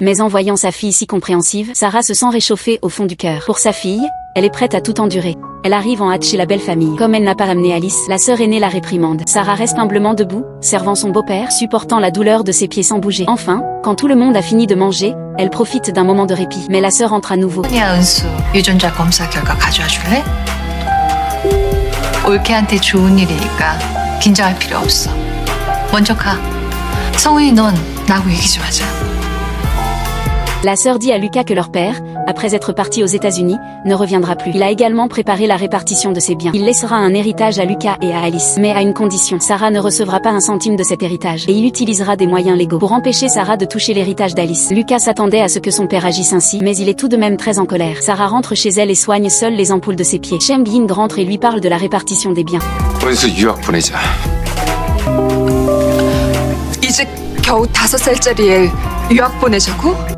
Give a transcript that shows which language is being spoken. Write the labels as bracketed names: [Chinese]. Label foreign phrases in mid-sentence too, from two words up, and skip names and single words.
[French] Mais en voyant sa fille si compréhensive, Sarah se sent réchauffée au fond du cœur. Pour sa fille, elle est prête à tout endurer. Elle arrive en hâte chez la belle famille. Comme elle n'a pas ramené Alice, la sœur aînée la réprimande. Sarah reste humblement debout, servant son beau-père, supportant la douleur de ses pieds sans bouger. Enfin, quand tout le monde a fini de manger, elle profite d'un moment de répit. Mais la sœur entre à nouveau. [Korean] 소니야, 은수, 유전자 검사 결과 가져와 줄래? 올케한테 좋은 일이니까 긴장할 필요 없어. 먼저 가. 성은이 넌 나하고 얘기 좀 하자. [French] La sœur dit à Lucas que leur père, après être parti aux États-Unis, ne reviendra plus. Il a également préparé la répartition de ses biens. Il laissera un héritage à Lucas et à Alice, mais à une condition. Sarah ne recevra pas un centime de cet héritage et il utilisera des moyens légaux pour empêcher Sarah de toucher l'héritage d'Alice. Lucas s'attendait à ce que son père agisse ainsi, mais il est tout de même très en colère. Sarah rentre chez elle et soigne seule les ampoules de ses pieds. Shem Bin rentre et lui parle de la répartition des biens. [Korean] 은수 유학 보내자. 이제 겨우 5살짜리 애 유학 보내자고?